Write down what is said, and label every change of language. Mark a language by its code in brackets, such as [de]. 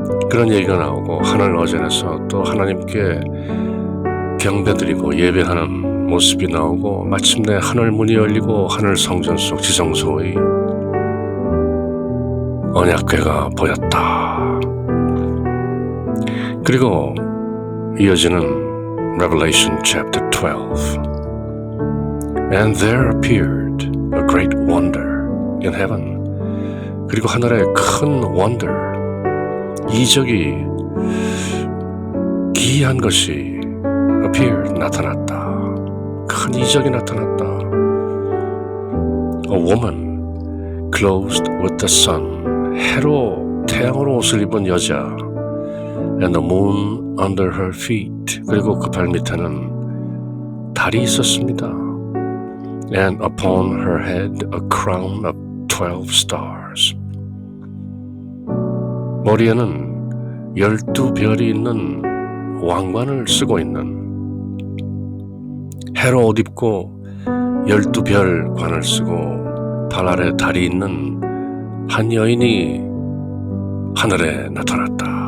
[ko] 그런 얘기가 나오고 하늘 어전에서 또 하나님께 경배드리고 예배하는 모습이 나오고 마침내 하늘 문이 열리고 하늘 성전 속 지성소의 언약궤가 보였다. 그리고 이어지는 [en] Revelation chapter 12. And there appeared a great wonder in heaven. [ko] 그리고 하늘에 큰 wonder, 이적이, 기이한 것이 appeared, 나타났다. 큰 이적이 나타났다. [en] A woman clothed with the sun. [ko] 해로, 태양으로 옷을 입은 여자. [en] And the moon under her feet. [ko] 그리고 그 발 밑에는 달이 있었습니다. [en] And upon her head a crown of 12 stars. [ko] 머리에는 12별이 있는 왕관을 쓰고 있는, 해로 옷 입고 12별 관을 쓰고 발 아래 달이 있는 한 여인이 하늘에 나타났다.